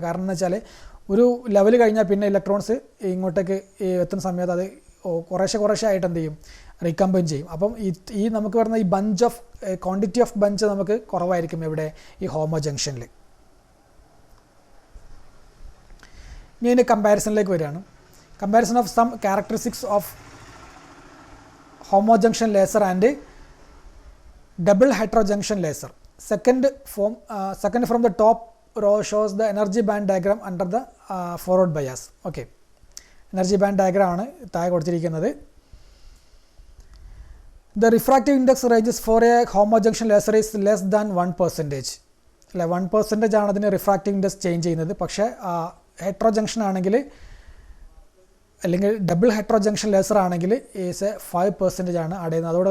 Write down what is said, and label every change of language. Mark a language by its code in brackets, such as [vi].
[ml] കാരണം എന്ന് വെച്ചാൽ ഒരു ലെവൽ കഴിഞ്ഞാൽ പിന്നെ ഇലക്ട്രോൺസ് ഇങ്ങോട്ടേക്ക് എത്തുന്ന സമയത്ത് അത് കുറേശ്ശെ ആയിട്ട് എന്ത് ചെയ്യും, റീകമ്പൈൻ ചെയ്യും. അപ്പം ഈ നമുക്ക് പറയുന്ന ഈ bunch of quantity of bench നമുക്ക് കുറവായിരിക്കും ഇവിടെ ഈ ഹോമോ ജംഗ്ഷനിൽ. ഇനി അതിൻ്റെ കമ്പാരിസണിലേക്ക് വരികയാണ്. [en] Comparison of some characteristics of homo junction laser and double heterojunction laser. Second from the top row shows the energy band diagram under the forward bias. [ml] Okay, energy band diagram ആണ് താഴെ കൊടുത്തിരിക്കുന്നത്. [en] The refractive index ranges for a homo junction laser is less than 1%. [ml] അല്ലെ, 1% ആണ് അതിന് refractive index change ചെയ്യുന്നത്. പക്ഷേ hetero junction ആണെങ്കിൽ അല്ലെങ്കിൽ ഡബിൾ ഹെറ്ററോ ജംഗ്ഷൻ ലേസർ ആണെങ്കിൽ ഈസ് 5% ആണ് ആഡ് ചെയ്യുന്നത്.